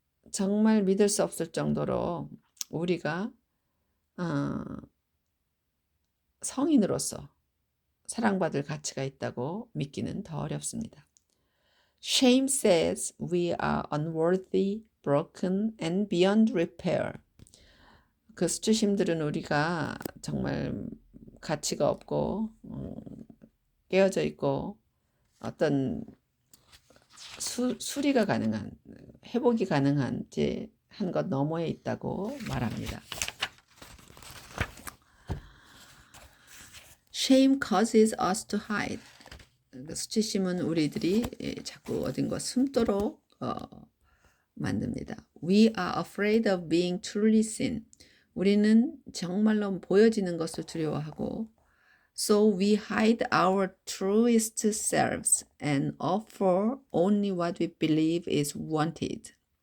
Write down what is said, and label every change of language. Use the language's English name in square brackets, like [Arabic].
[Korean] 정말 믿을 수 없을 정도로 우리가 성인으로서 사랑받을 가치가 있다고 믿기는 더 어렵습니다. [English] Shame says we are unworthy, broken, and beyond repair. [Korean] 그 수치심들은 우리가 정말 가치가 없고 깨어져 있고 어떤 수리가 가능한, 회복이 가능한지 한 것 너머에 있다고 말합니다. [English] Shame causes us to hide. [Korean] 수치심은 우리들이 자꾸 어딘가 숨도록 만듭니다. [English] We are afraid of being truly seen. [Korean] 우리는 정말로 보여지는 것을 두려워하고 [English] So we hide our truest selves and offer only what we believe is wanted.